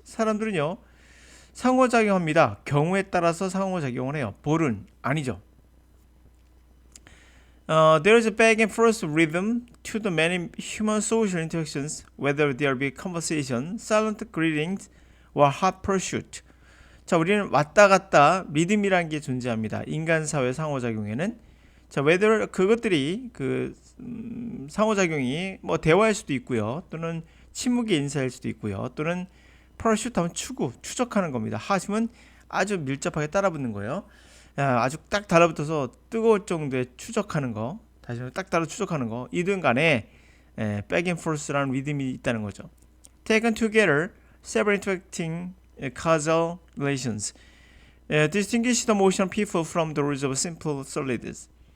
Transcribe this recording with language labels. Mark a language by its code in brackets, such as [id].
[ko] 사람들은요, 상호작용합니다. 경우에 따라서 상호작용을 해요. 볼은 아니죠. [en] There is a back and forth rhythm to the many human social interactions, whether there be conversation, silent greetings, or hot pursuit. [ko] 자, 우리는 왔다 갔다 리듬이라는 게 존재합니다. 인간 사회 상호작용에는. 자, whether 그것들이 상호작용이 뭐 대화일 수도 있고요, 또는 침묵의 인사일 수도 있고요, 또는 pursuit 하면 추적하는 겁니다. hot이면 아주 밀접하게 따라붙는 거예요. 아주 딱 달라붙어서 뜨거울 정도의 추적하는 거, 다시 말해 딱 달아 추적하는 거, 이든 간에 [en] back and forth [ko] 라는 리듬이 있다는 거죠. [en] Taken together, several interacting causal relations distinguish the motion of people from the rules of simple solids.